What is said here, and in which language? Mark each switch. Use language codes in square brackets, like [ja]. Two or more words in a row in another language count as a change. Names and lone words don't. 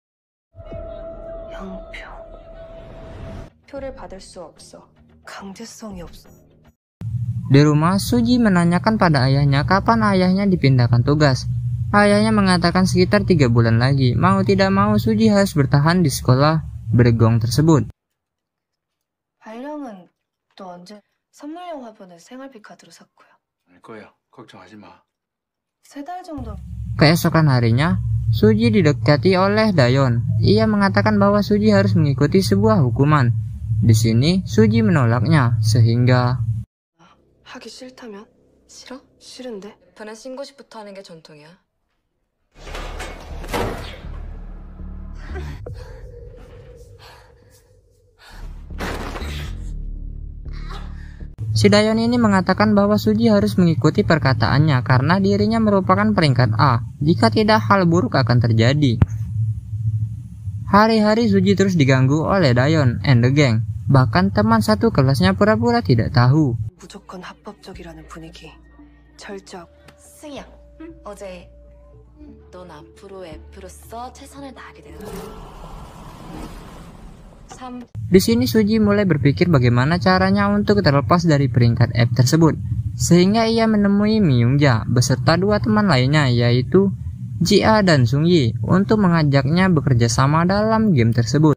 [id] Di rumah, Suji menanyakan pada ayahnya kapan ayahnya dipindahkan tugas. Ayahnya mengatakan sekitar 3 bulan lagi. Mau tidak mau Suji harus bertahan di sekolah bergong tersebut. [ko] 선물용 화분은 생활비 카드로 샀고요. 알 거야. 걱정하지 마. 3달 정도. [id] Keesokan harinya, Suji didekati oleh Dayon. Ia mengatakan bahwa Suji harus mengikuti sebuah hukuman. Di sini, Suji menolaknya, sehingga [ko] 하기 싫다면? 싫어? 싫은데? 반은 신고식부터 하는 게 전통이야. [id] si Dayon ini mengatakan bahwa Suji harus mengikuti perkataannya karena dirinya merupakan peringkat A. Jika tidak, hal buruk akan terjadi. Hari-hari Suji terus diganggu oleh Dayon [en] and the gang. [id] Bahkan teman satu kelasnya pura-pura tidak tahu. [ko] 무조건 합법적이라는 분위기. 철적. 승희야, 어제 넌 앞으로 F로서 최선을 다하게 되는 거야. [id] Di sini Suji mulai berpikir bagaimana caranya untuk terlepas dari peringkat F tersebut, sehingga ia menemui Myungja beserta dua teman lainnya yaitu Ji-a dan Sung-yi untuk mengajaknya bekerja sama dalam game tersebut.